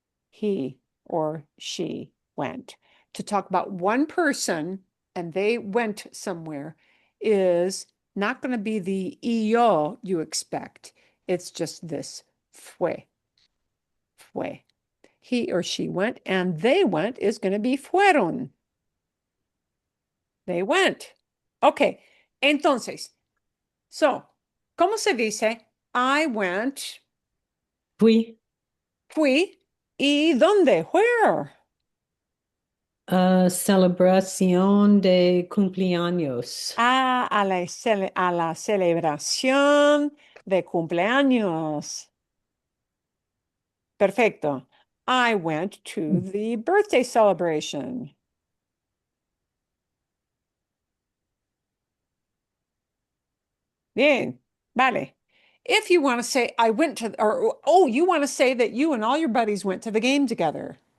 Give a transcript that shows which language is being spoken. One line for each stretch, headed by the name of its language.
English: He or she went. To talk about one person and they went somewhere is not going to be the yo you expect. It's just this fue. Fue. He or she went, and they went is going to be fueron. They went.
Spanish: Okay, entonces, so, ¿cómo se dice?
English: I went,
Spanish: Fui fui, ¿y dónde? Where? a celebración de cumpleaños. A la celebración de cumpleaños. Perfecto.
English: I went to the birthday celebration.
Spanish: Bien, vale.
English: If you want to say, I went to, or, oh, you want to say that you and all your buddies went to the game together.